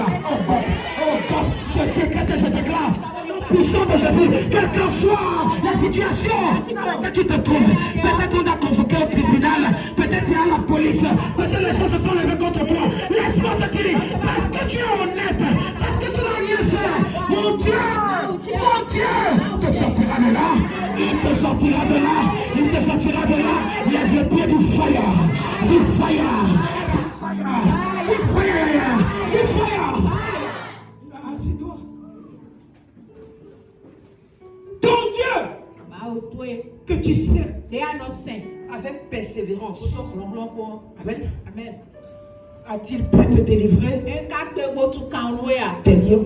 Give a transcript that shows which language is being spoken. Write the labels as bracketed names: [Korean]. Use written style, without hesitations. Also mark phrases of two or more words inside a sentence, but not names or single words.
[French] Oh God, je décrète et je déclare, puissant de Jésus, quelle que soit la situation dans laquelle tu te trouves, peut-être on a convoqué au tribunal, peut-être il y a la police, peut-être les gens se sont levés contre toi. Laisse-moi te dire, parce que tu es honnête, parce que tu n'as rien fait, mon Dieu te sortira de là, il te sortira de là, il te sortira de là. Lève le pied du fire, du fire, du fire, du fire, du fire. Ah, c'est toi. Ton Dieu, que tu sais, avec persévérance, Amen. a-t-il pu te délivrer des lions?